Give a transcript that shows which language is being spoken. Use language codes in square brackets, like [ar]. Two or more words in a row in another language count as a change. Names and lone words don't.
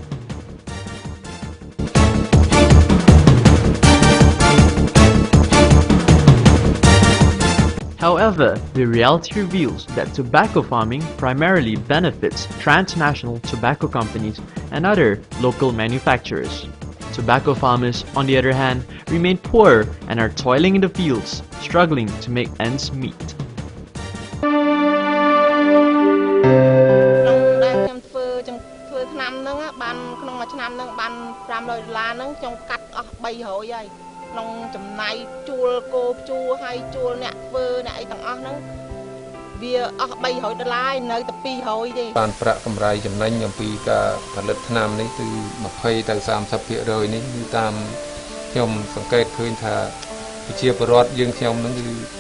[en] However, the reality reveals that tobacco farming primarily benefits transnational tobacco companies and other local manufacturers. Tobacco farmers, on the other hand, remain poor and are toiling in the fields, struggling to make ends meet. [km] ក្នុងចំណាយជួលគោជួលហើយជួលអ្នកធ្វើអ្នកអីទាំងអស់ហ្នឹងវាអស់$300ហើយនៅតែ200ទេបានប្រាក់កម្រៃចំណេញអំពីការផលិតថ្នាំនេះគឺ20ទៅ30%នេះគឺតាមខ្ញុំសង្កេតឃើញថាប្រជាពលរដ្ឋយើងខ្ញុំហ្នឹងគឺ